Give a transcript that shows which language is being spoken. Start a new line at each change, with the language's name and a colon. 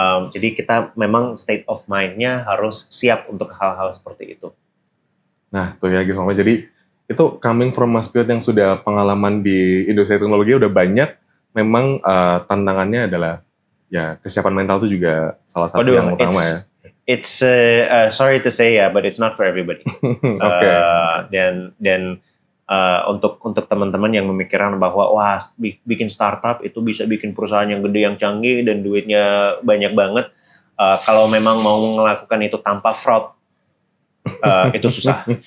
Indonesian: Jadi kita memang
English: state of mind-
Indonesian: nya harus siap untuk hal-hal seperti itu. Nah, tuh ya Gismama. Jadi itu
English: coming from
Indonesian: Mas Piot yang sudah pengalaman di industri teknologi udah banyak. Memang tantangannya adalah ya kesiapan mental itu juga salah satu yang utama ya.
English: It's sorry to say ya, but it's not for everybody. Okay.
Indonesian: Dan untuk teman-teman yang memikirkan bahwa wah bikin startup itu bisa bikin perusahaan yang gede, yang canggih dan duitnya banyak banget. Kalau memang mau melakukan itu tanpa fraud, itu susah.